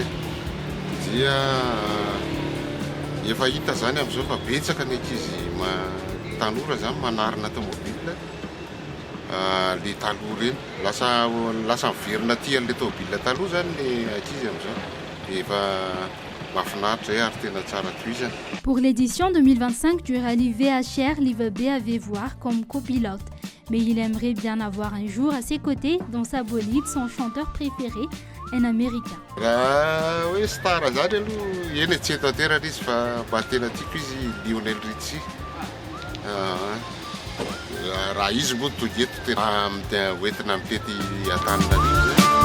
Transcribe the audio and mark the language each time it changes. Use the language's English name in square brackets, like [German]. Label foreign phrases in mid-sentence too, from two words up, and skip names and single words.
[Malagasy] Dia efa hita zany amin'izao fa betsaka ny ankizy tanora zany manarina tômôbila. Le taloha reny lasa miverina tia le tômôbila taloha zany ny ankizy amin'izao. Efa mahafinaritra zay ary tena tsara toizana. [French] Pour l'édition 2025 du rallye VHR, Livabé avait voir comme copilote. Mais il aimerait bien avoir un jour à ses côtés, dans sa bolide, son chanteur préféré, un Américain. [Malagasy] Raha hoe star zany aloha eny tsy eto aterana izy fa mba tena tiako izy Lionel Richie. Raha izy moa toy eto tena hoentina mitety Antananarivo zay.